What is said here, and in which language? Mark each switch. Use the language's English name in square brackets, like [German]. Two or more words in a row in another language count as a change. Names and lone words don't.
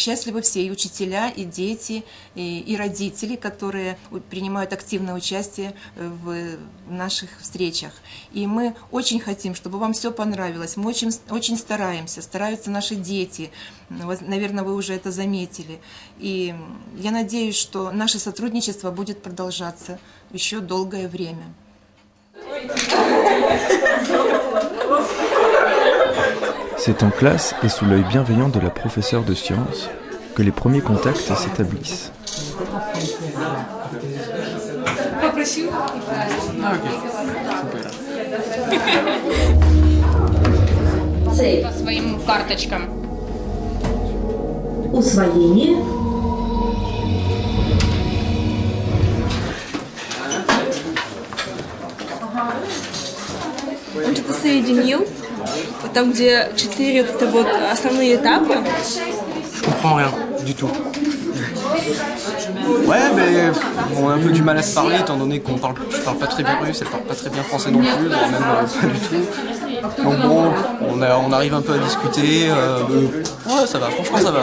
[Russian] Счастливы все, и учителя, и дети, и родители, которые принимают активное участие в наших встречах. И мы очень хотим, чтобы вам все понравилось. Мы очень стараются наши дети. Наверное, вы уже это заметили. И я надеюсь, что наше сотрудничество будет продолжаться еще долгое время. [French] C'est en classe et sous l'œil bienveillant de la professeure de sciences que les premiers contacts s'établissent. [Russian] По своим карточкам. Усвоение. Он что-то соединил, там где 4 вот основные этапы. [French] Je comprends rien du tout. Ouais, mais on a un peu du mal à se parler étant donné je parle pas très bien russe, elle parle pas très bien français non plus, voire même pas du tout. Donc bon, on arrive un peu à discuter. Ouais, ça va, franchement ça va.